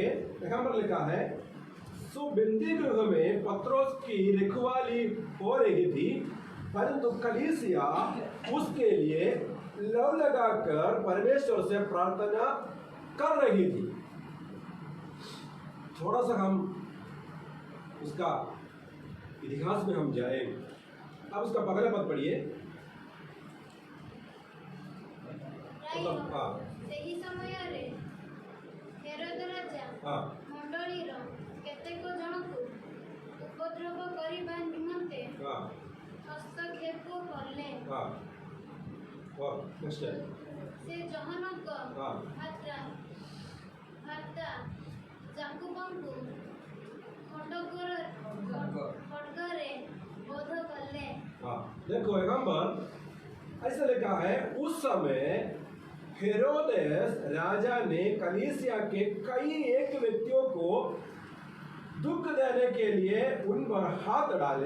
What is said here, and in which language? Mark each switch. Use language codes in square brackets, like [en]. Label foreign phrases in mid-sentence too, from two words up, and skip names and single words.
[hi] यहाँ पर लिखा है, सो बंदी गृह में पत्रोस की रखवाली हो रही थी, परंतु कलीसिया उसके लिए लव लगाकर परमेश्वर से प्रार्थना कर रही थी। थोड़ा सा हम उसका इतिहास में हम जाए। अब उसका पहला पद पढ़िए। [or] ସେହି ସମୟରେ ହେରୋଦ ରାଜା ମଣ୍ଡଳୀର କେତେକ ଜଣଙ୍କୁ ଉପଦ୍ରବ କରିବା ନିମନ୍ତେ ହସ୍ତକ୍ଷେପ କଲେ। ସେ ଜହନଙ୍କ ଭ୍ରାତା ଯାକୁବଙ୍କୁ ଖଡ୍ଗରେ ବଧ କଲେ। [hi] देखो यहाँ पर ऐसा लिखा है, उस समय हेरोदेस राजा ने कलीसिया के कई एक व्यक्तियों को दुख देने के लिए उन पर हाथ डाले।